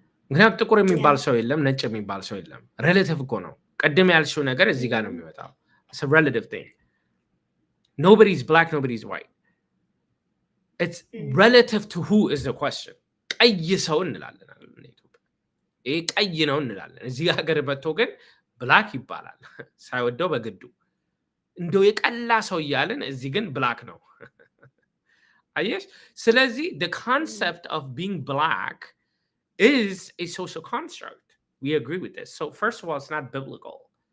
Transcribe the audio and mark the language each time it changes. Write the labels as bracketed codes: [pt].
[am] ምክንያቱም ጥቁር የሚባል ሰው የለም፣ ነጭ የሚባል ሰው የለም። ሬሌቲቭ እኮ ነው። ቀደም ያልሽው ነገር እዚህ ጋር ነው የሚመጣው። [en] It's a relative thing. Nobody's black, nobody's white. It's relative to who is the question. [am] ቀይ ሰው እንላለን ኢትዮጵያ። ይሄ ቀይ ነው እንላለን። እዚህ ሀገር መጥቶ ግን ብላክ ይባላል ሳይወደው በግዱ። እንደው የቀላ ሰው እያለን እዚህ ግን ብላክ ነው። አየሽ? [en] ስለዚህ the concept of being black is a social construct. We agree with this. So first of all, it's not biblical.